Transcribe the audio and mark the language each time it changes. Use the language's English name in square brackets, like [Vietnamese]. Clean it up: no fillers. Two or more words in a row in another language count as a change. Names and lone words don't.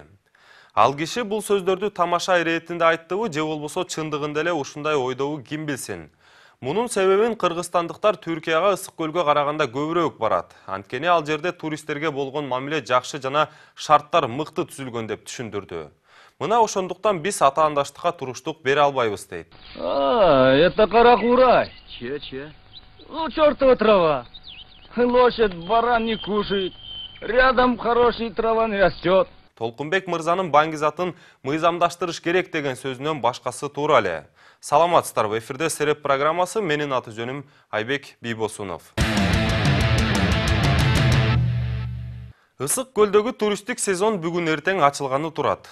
[Kyrgyz] Ал киши бул сөздөрдү тамаша иретинде айттыбы же болбосо чындыгында эле ушундай ойдобу ким билсин. Мунун себебин кыргызстандыктар Түркияга Ысык көлгө караганда көбүрөөк барат. Анткени ал жерде туристтерге болгон мамиле жакшы жана шарттар мыкты түзүлгөн деп түшүндүрдү. Мына ошондуктан биз атаандаштыкка туруштук бере албайбыз дейт. [Russian] Это каракурай. Че? Ну, чертова трава. Лошадь, баран не кушает. Рядом хороший трава не растет. [Kyrgyz] Толкунбек мырзанын баңгизатын мыйзамдаштырыш керек деген сөзүнөн башкасы туура эле. Саламатсыздар, [Russian] в эфирде [Kyrgyz] Сереп программасы, менин аты жөнүм Айбек Бийбосунов. Ысык көлдөгү туристтик сезон бүгүн эртең ачылганы турат.